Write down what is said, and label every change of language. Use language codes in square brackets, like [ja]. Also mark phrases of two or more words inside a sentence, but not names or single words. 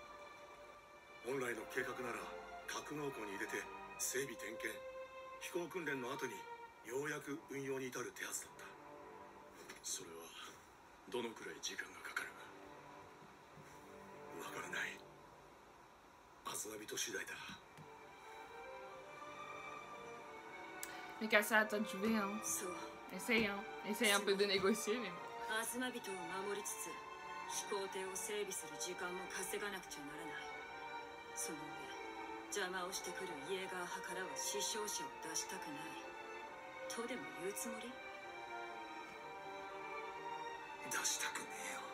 [ja] 本来の計画なら格納庫に入れて整備点検、飛行訓練の後にようやく運用に至る手はずだった。それはどのくらい時間がかかる？わからない。アズナビト次第だ。 [fr] Mais qu'à ça, à toi de jouer, hein. Essaye, hein. Essaye un peu de négocier, mais bon. [ja] アズマ人を守りつつ飛行艇を整備する時間も稼がなくちゃならない。その上邪魔をしてくるイエーガー派からは死傷者を出したくないとでも言うつもり？出したくねえよ。